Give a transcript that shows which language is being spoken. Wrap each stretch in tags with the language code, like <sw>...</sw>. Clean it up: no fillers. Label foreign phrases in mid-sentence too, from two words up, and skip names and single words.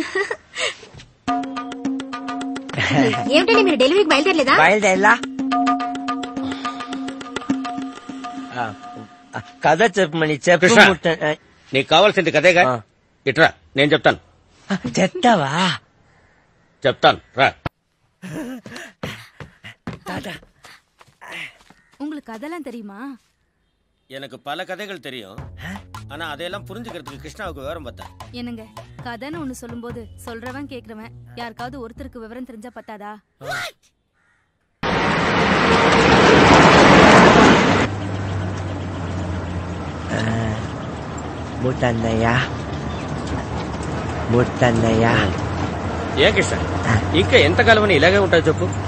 <te>ఏమిటండి మీరు డెలివరీకి బయలుదేరలేదా? బయలుదేరలా? కథ చెప్పమని చెప్పు. నీకు కావాల్సింది కదేగా, ఇట్రా నేను చెప్తాను. చెప్తావా? చెప్తాను రా.</te> <ta>உங்களுக்கு கதெல்லாம் தெரியுமா? எனக்கு பல கதைகள் தெரியும், ஆனா அதெல்லாம் புரிஞ்சுக்கிறதுக்கு கிருஷ்ணாவுக்கு விவரம் பார்த்தா. என்னங்க கதைன்னு ஒண்ணு சொல்லும்போது சொல்றவன் கேக்குறவன் யாருக்காவது ஒருத்தருக்கு விவரம் தெரிஞ்சா பத்தாதா?</ta> <te>ముట్టన్నయ్య ఏ కృష్ణ ఇంకా ఎంతకాలం అని ఇలాగే ఉంటావు చెప్పు.</te>